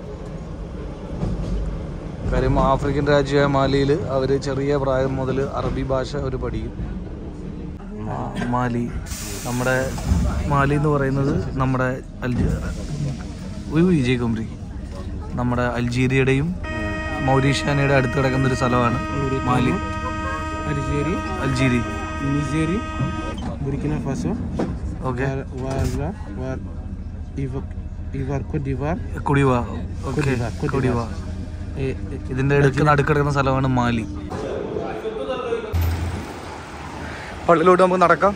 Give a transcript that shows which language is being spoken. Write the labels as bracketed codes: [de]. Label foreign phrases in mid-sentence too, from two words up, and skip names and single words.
[ml] കാര്യം ആഫ്രിക്കൻ രാജ്യമായ മാലിയിൽ അവർ ചെറിയ പ്രായം മുതൽ അറബി ഭാഷ അവർ പഠിക്കും. മാലി എന്ന് പറയുന്നത് നമ്മുടെ നമ്മുടെ അൾജീരിയയുടെയും മൗരീഷ്യാനയുടെ അടുത്ത് കിടക്കുന്നൊരു സ്ഥലമാണ് മാലി. അൾജീരി, نيجيري بوركينا فاسو اوكي إيفار كوت ديفوار كوديفوار اوكي كوديفوار ഇതിൻ്റെ നടുക്കിടക്കുന്ന സ്ഥലമാണ് മാലി. പള്ളിയിലോട്ട് നമുക്ക് നടക്കാം.